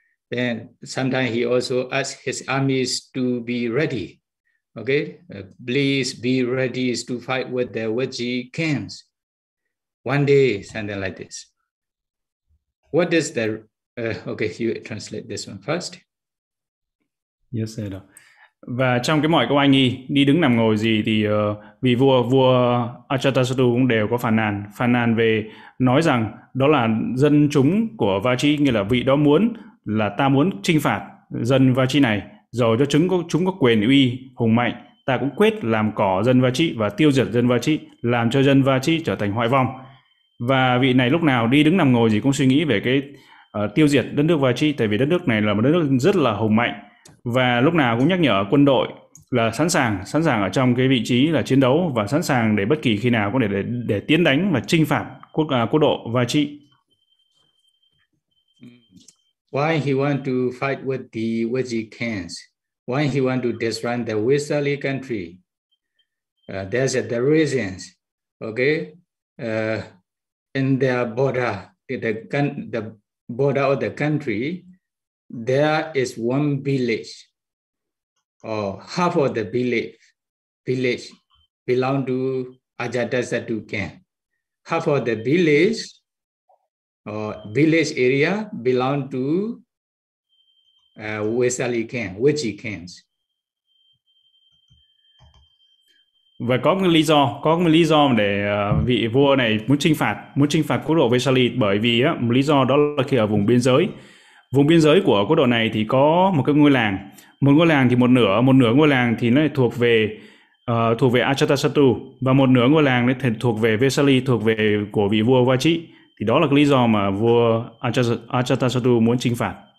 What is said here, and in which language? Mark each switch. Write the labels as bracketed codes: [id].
[en] Then sometimes he also asks his armies to be ready. Okay, please be ready to fight with the Wuji camps. One day, something like this. What is the, okay, you translate this one first. Yes, sir. [vi] Và trong cái mọi câu anh nghi, đi đứng nằm ngồi gì thì vì vua Ajatasattu cũng đều có phàn nàn về nói rằng đó là dân chúng của Vachi, nghĩa là vị đó muốn là ta muốn chinh phạt dân Vachi này, rồi cho chúng có quyền uy hùng mạnh, ta cũng quyết làm cỏ dân Vachi và tiêu diệt dân Vachi, làm cho dân Vachi trở thành hoại vong. Và vị này lúc nào đi đứng nằm ngồi gì cũng suy nghĩ về cái tiêu diệt đất nước Vachi, tại vì đất nước này là một đất nước rất là hùng mạnh. Và lúc nào cũng nhắc nhở quân đội là sẵn sàng ở trong cái vị trí là chiến đấu và sẵn sàng để bất kỳ khi nào cũng để tiến đánh và chinh phạt quốc độ Vachi. [en] Why he want to fight with the Wuji Khans? Why he want to disrupt the Wisali country? There's the reasons, okay? In their border, the border of the country, there is one village, or half of the village belong to Ajatasattu camp. Half of the village, or village area, belong to Wesali camp, Wuji camps. [vi] Và có một lý do để vị vua này muốn chinh phạt quốc độ Wesali, bởi vì một lý do đó là khi ở vùng biên giới của quốc độ này thì có một ngôi làng thì một nửa ngôi làng thì nó thuộc về Ajatasattu và một nửa ngôi làng thì thuộc về Vesali, thuộc về của vị vua Vachi, thì đó là cái lý do mà vua Ajatasattu muốn chinh phạt.